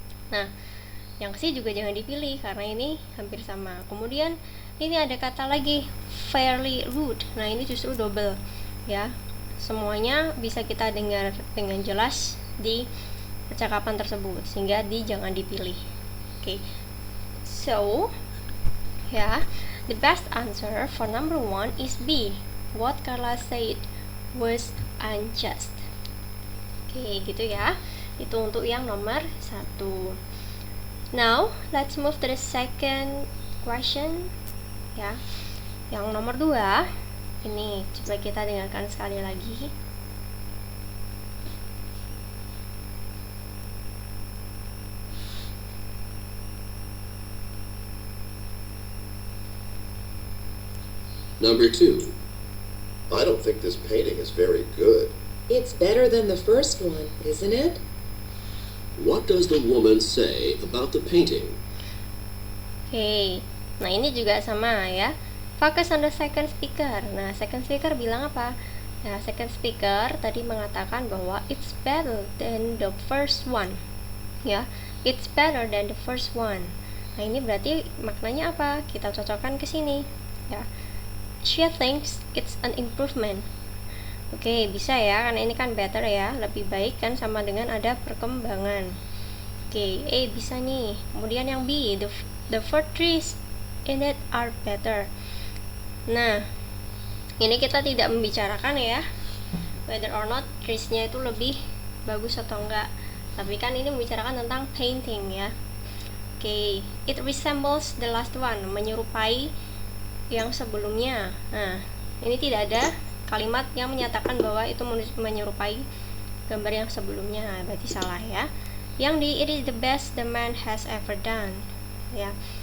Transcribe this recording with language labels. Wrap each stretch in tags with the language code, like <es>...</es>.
<id>Nah, yang C juga jangan dipilih karena ini hampir sama. Kemudian ini ada kata lagi</id> <en>fairly rude.</en> <id>Nah, ini justru double ya. Semuanya bisa kita dengar dengan jelas di percakapan tersebut sehingga jangan dipilih. Oke.</id> <en>So, yeah, the best answer for number 1 is B. What Carla said was unjust.</en> <id>Oke, gitu ya. Itu untuk yang nomor 1.</id> <en>Now, let's move to the second question.</en> <id>Ya. Yang nomor 2, ini coba kita dengarkan sekali lagi.</id> <en>Number 2. I don't think this painting is very good. It's better than the first one, isn't it? What does the woman say about the painting?</en> <id>Oke, nah ini juga sama ya.</id> <en>Focus on the second speaker. Nah, second speaker</en> <id>bilang apa?</id> <en>Nah, second speaker</en> <id>tadi mengatakan bahwa</id> <en>it's better than the first one.</en> <id>Ya,</id> <en>it's better than the first one.</en> <id>Nah, ini berarti maknanya apa? Kita cocokkan ke sini. ya.</id> <en>She thinks it's an improvement.</en> <id>Oke, bisa ya, karena ini kan better ya, lebih baik kan, sama dengan ada perkembangan. Oke, bisa nih. Kemudian yang B,</id> <en>the four trees in it are better.</en> <id>Nah, ini kita tidak membicarakan ya</id> <en>whether or not</en> <id>trees-nya itu lebih bagus atau enggak, tapi kan ini membicarakan tentang painting ya.</id> <en>Oke, it resembles the last one,</en> <id>menyerupai yang sebelumnya. Nah, ini tidak ada kalimat yang menyatakan bahwa itu menyerupai gambar yang sebelumnya, berarti salah ya.</id> <en>Yang di it is the best the man has ever done ya.</en>